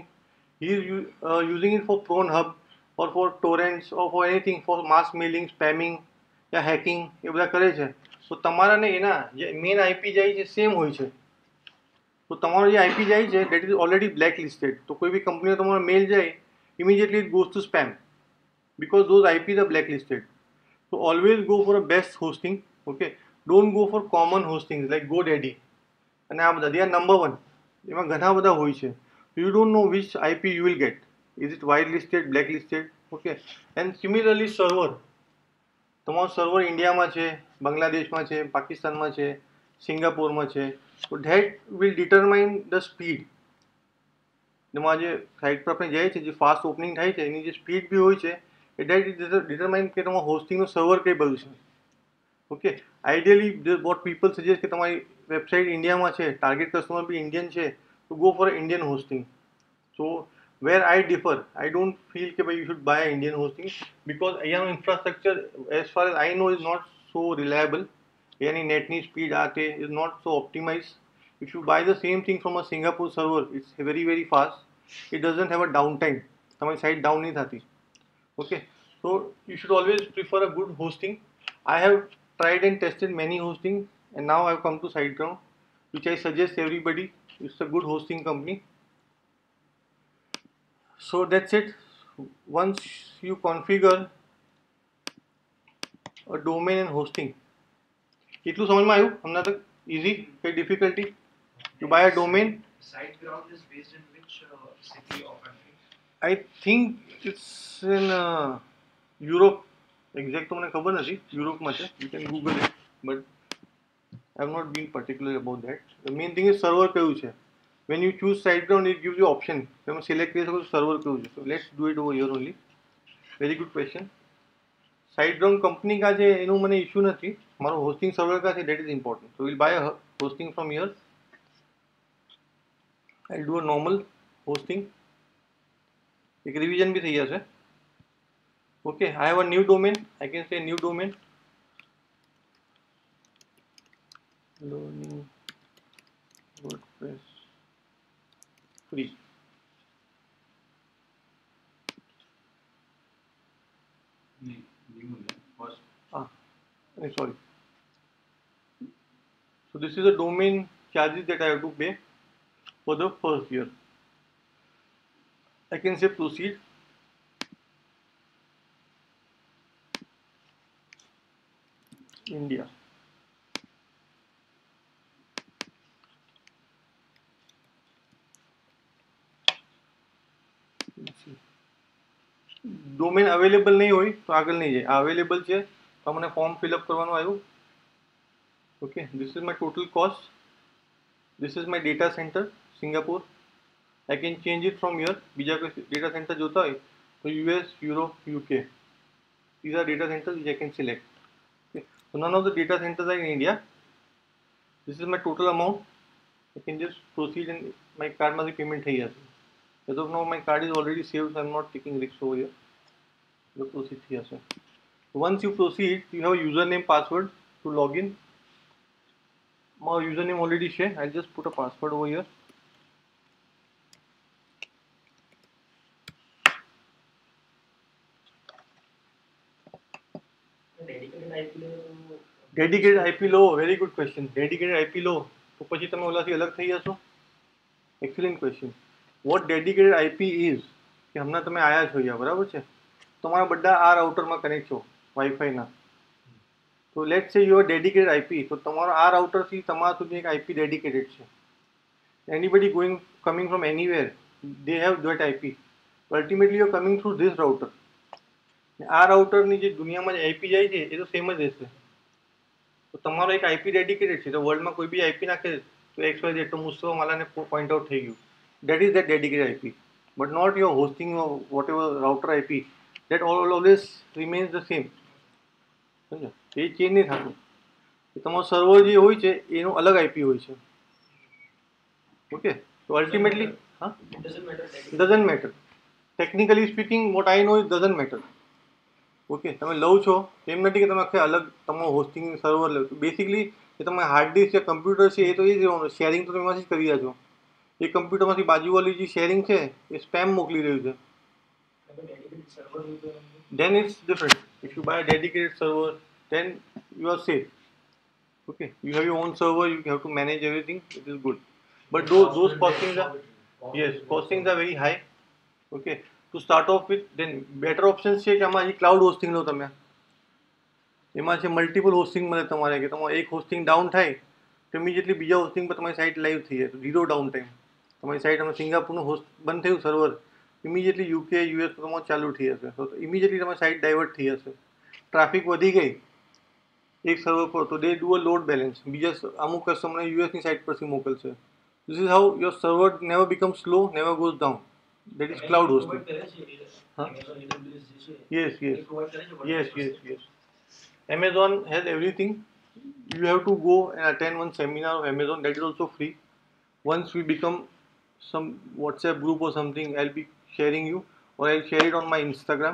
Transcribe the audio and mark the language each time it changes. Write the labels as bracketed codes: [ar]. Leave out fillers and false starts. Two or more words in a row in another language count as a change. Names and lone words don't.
[en] He is using it for porn hub or for torrents or for anything, for mass mailing, spamming [gu] યા હેકિંગ એ બધા કરે છે. તો તમારા ને એના જે [en] main IP [gu] જાય છે સેમ હોય છે. તો તમારો જે આઈપી જાય છે [en] that is already blacklisted. [gu] તો કોઈ બી કંપનીનો તમારો મેલ જાય [en] immediately it goes to spam because those IPs are blacklisted. So always go for a best hosting. Okay, don't go for common hostings like GoDaddy and [gu] આ બધા [en] they are number one. [gu] એમાં ઘણા બધા હોય છે. [en] You don't know which IP you will get. Is it whitelisted, blacklisted? Okay, and similarly server. [gu] તમારું સર્વર ઇન્ડિયામાં છે, બાંગ્લાદેશમાં છે, પાકિસ્તાનમાં છે, સિંગાપોરમાં છે. [en] તો that will determine the speed. [gu] જેમાં જે સાઇટ પર આપણે જાય છે જે [en] fast opening [gu] થાય છે એની જે સ્પીડ બી હોય છે એ [en] that determine [gu] કે તમારા હોસ્ટિંગનું સર્વર કઈ બધું છે. [en] Okay, ideally what people suggest [gu] કે તમારી વેબસાઇટ ઇન્ડિયામાં છે, [en] target customer [gu] બી ઇન્ડિયન છે, તો [en] go for Indian hosting. સો where I differ, I don't feel that you should buy Indian hosting because અહીંયા infrastructure as far as I know is not so reliable. Any netની speed is not so optimized. If you buy the same thing from a Singapore server, it's very fast. It doesn't have a downtime. [gu] તમારી [en] site down [gu] નહીં થતી. [en] Okay, so you should always prefer a good hosting. I have tried and tested many hosting and now I've come to Siteground, which I suggest everybody. It's a good hosting company. So that's it. Once you configure a domain and hosting, [gu] કેટલું સમજમાં આવ્યું હમણાં તક? [en] Easy? Any difficulty? You buy a domain. Siteground is based in which city or country? I think it's in Europe. [gu] Exact તો મને ખબર નથી. યુરોપમાં છે. [en] You can Google it, but I have not been particular about that. The main thing is server [gu] કયું છે. [en] When you choose Siteground, it gives you option. [gu] તમે select કરી શકો સર્વર કયું છે. [en] So let's do it over here only. Very good question. [gu] Siteground company का છે એનું મને ઇશ્યુ નથી. મારો હોસ્ટિંગ સર્વર का છે [en] that is important. So we'll buy a hosting from here. I'll do a normal hosting. [gu] એક revision भी થઈ જશે. [en] Okay, I have a new domain. I can say new domain. Learning WordPress free. First. Sorry. So this is the domain charges that I have to pay for the first year. I can say proceed. India. domain available [gu] નહીં હોય તો આગળ નહીં જાય. આ અવેલેબલ છે તો મને [en] form fill-up [gu] કરવાનું આવ્યું. ઓકે, [en] this is my total cost. This is my data center Singapore. I can change it from here. [gu] બીજા કોઈ [en] data center [gu] જોતા હોય તો US, Europe, UK. [en] These are data centers which I can select. Okay. So none of the data centers are in India. This is my total amount. I can just proceed and my card માંથી payment [gu] થઈ જશે. [en] As of now my card is already saved, so I'm not taking risks over here. So proceed [gu] થઈ જશે. [en] Once you proceed, you have a username password to log in. My username already shared. I'll just put a password over here. Dedicated IP [gu] લો, [en] very good question. Dedicated IP [gu] લો તો પછી તમે ઓલાથી અલગ થઈ જશો. [en] Excellent question. What dedicated IP is [gu] કે હમણાં તમે આયા છો અહીંયા, બરાબર છે? તમારા બધા આ રાઉટરમાં કનેક્ટ છો વાઈફાઈના. તો [en] let's say you are dedicated IP, [gu] તો તમારો આ રાઉટરથી તમારા સુધી એક [en] IP dedicated [gu] છે. [en] Anybody coming from anywhere, they have that IP. But ultimately you are coming through this router. [gu] આ રાઉટરની જે દુનિયામાં જે IP જાય છે એ તો સેમ જ રહેશે. તો તમારો એક [en] IP dedicated [gu] છે, તો વર્લ્ડમાં કોઈ બી IP નાખે તો XYZ તો મુસ્તો માલાને [en] point out [gu] થઈ ગયું. [en] That is that dedicated IP, but not your hosting or whatever router IP. That always remains the same. [gu] સમજો, એ ચેન્જ નહીં થતું. તમારો સર્વર જે હોય છે એનો અલગ IP હોય છે. ઓકે, તો અલ્ટિમેટલી હા, [en] doesn't matter. Technically speaking, what I know is doesn't matter. [gu] ઓકે, તમે લઉં છો એમ નથી કે તમે આખે અલગ તમારું [en] hosting server [gu] લો છો. બેસિકલી એ તમે [en] hard disk [gu] છે, કમ્પ્યુટર છે, એ તો એ જ રહેવાનું. શેરિંગ તો તમે એમાંથી જ કરી રહ્યા છો. એ કમ્પ્યુટરમાંથી બાજુવાળી જે શેરિંગ છે એ સ્પેમ મોકલી રહ્યું છે. [en] Then it's different. If you buy a dedicated server, then you are safe. Okay, you have your own server, you have to manage everything. It is good, but those costings are, yes, costings are very high. Okay, to start off with, then better options [gu] છે કે આમાં હજી [en] ક્લાઉડ હોસ્ટિંગ [gu] લો તમે. એમાં છે [en] multiple hosting [gu] મળે તમારે, કે તમારે એક હોસ્ટિંગ ડાઉન થાય તો ઇમિડિયેટલી બીજા હોસ્ટિંગ પર તમારી સાઇટ લાઈવ થઈ જાય, [en] zero down time. [gu] તમારી સાઇટ અમે સિંગાપુરનું હોસ્ટ બંધ થયું સર્વર, ઇમિડિયેટલી UK US તમારું ચાલુ થઈ જશે. તો ઇમિડિયેટલી તમારી સાઇટ ડાયવર્ટ થઈ જશે. ટ્રાફિક વધી ગઈ એક સર્વર પર તો [en] they do a load balance, [gu] બીજા અમુક કસ્ટમરને યુએસની સાઇટ પરથી મોકલશે. [en] This is how your server never becomes slow, never goes down. That is cloud hosting. Huh? Yes, yes, yes, yes, yes. Amazon has everything. You have to go and attend one seminar of Amazon. That is also free. Once we become some WhatsApp group or something, I'll be sharing you, or I'll share it on my Instagram.